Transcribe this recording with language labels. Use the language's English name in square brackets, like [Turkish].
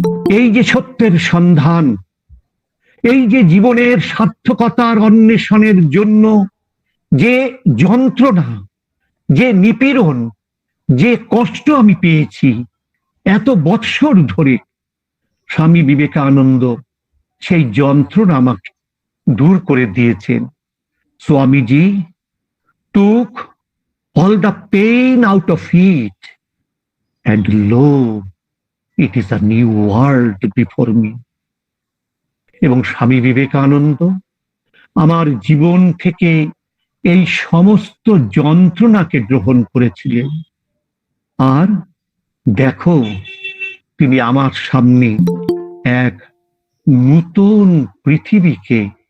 [Bangla] এই যে সত্যের সন্ধান, এই যে জীবনের সার্থকতার অন্বেষণের জন্য যে যন্ত্রণা, যে নিপীড়ন, যে কষ্ট আমি পেয়েছি এত বৎসর ধরে, স্বামী বিবেকানন্দ সেই যন্ত্রণা আমাকে দূর করে দিয়েছেন। [English] Swamiji took all the pain out of it, and lo, it is a new world before me. [Bangla] এবং স্বামী বিবেকানন্দ আমার জীবন থেকে এই সমস্ত যন্ত্রণাকে গ্রহণ করেছিলেন, আর দেখো তিনি আমার সামনে এক নূতন পৃথিবীকে